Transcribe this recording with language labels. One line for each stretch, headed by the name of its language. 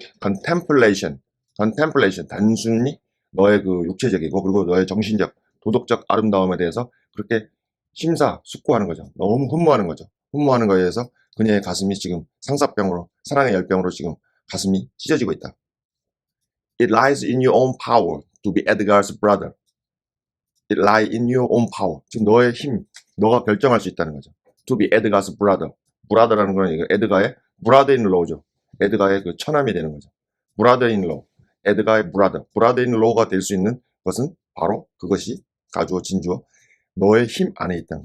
Korean: contemplation, 단순히 너의 그 육체적이고 그리고 너의 정신적, 도덕적 아름다움에 대해서 그렇게 심사숙고하는 거죠. 너무 흠모하는 거죠. 흠모하는 거에 대해서 그녀의 가슴이 지금 상사병으로, 사랑의 열병으로 지금 가슴이 찢어지고 있다.
English: It lies in your own power to be Edgar's brother. it lie in your own power.
Korean: 지금 너의 힘, 너가 결정할 수 있다는 거죠.
English: To be Edgar's brother.
Korean: brother라는 건 이거 에드가의 brother-in-law죠. 에드가의 그 처남이 되는 거죠.
English: brother-in-law.
Korean: 에드가의 brother-in-law가 될 수 있는 것은 바로 그것이 가주어 진주어 너의 힘 안에 있다.